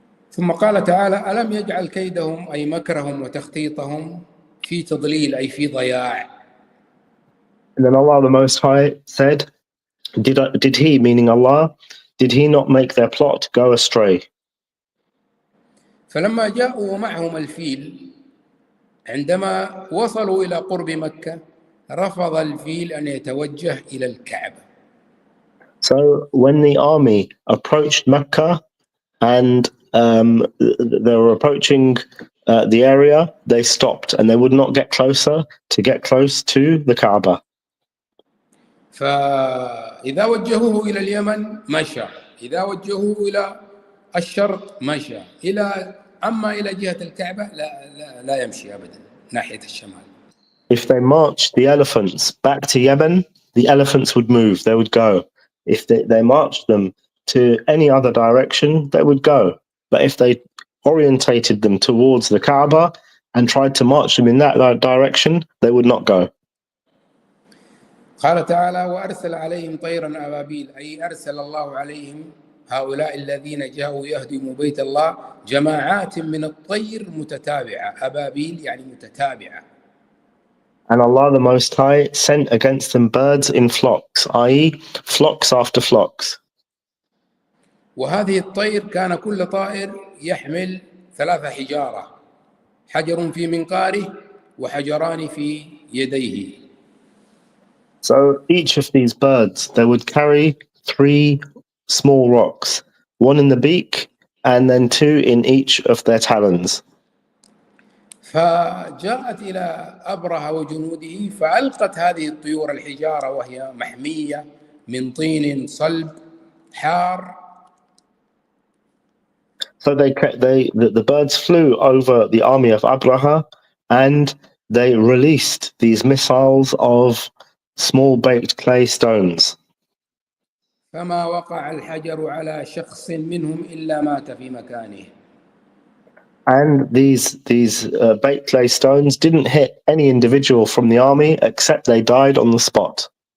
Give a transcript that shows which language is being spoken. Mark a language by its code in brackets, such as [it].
[ar] ثم قال تعالى: ألم يجعل كيدهم أي مكرهم وتخطيطهم في تضليل أي في ضياع. [en] And then Allah the Most High said, did he, meaning Allah, did he not make their plot go astray? [ar] فلما جاءوا ومعهم الفيل عندما وصلوا إلى قرب مكة رفض الفيل أن يتوجه إلى الكعبة. [en] So when the army approached Mecca and they were approaching the area, they stopped and they would not get close to the Kaaba. [ar] فإذا وجهوه إلى اليمن مشى، إذا وجهوه إلى الشرق مشى، أما إلى جهة الكعبة لا يمشي أبدا ناحية الشمال. [en] If they marched the elephants back to Yemen, the elephants would move, they would go. If they marched them to any other direction, they would go. But if they orientated them towards the Kaaba and tried to march them in that direction, they would not go. [ar] قال تعالى: وأرسل عليهم طيرا أبابيل، أي أرسل الله عليهم هؤلاء الذين جاءوا يهدموا بيت الله جماعات من الطير متتابعة. أبابيل يعني متتابعة. [en] And Allah the Most High sent against them birds in flocks, i.e. flocks after flocks. [ar] وهذه الطير كان كل طائر يحمل 3 حجارة، حجر في منقاره وحجران في يديه. [en] So each of these birds, they would carry 3 small rocks, 1 in the beak and then 2 in each of their talons. [ar] فجاءت إلى أبرهة وجنوده فألقت هذه الطيور الحجارة وهي محمية من طين صلب حار. [en] So the birds flew over the army of Abraha and they released these missiles of small baked clay stones. [ar] فما وقع الحجر على شخص منهم إلا مات في مكانه. [en] And these baked clay stones didn't hit any individual from the army except they died on the spot.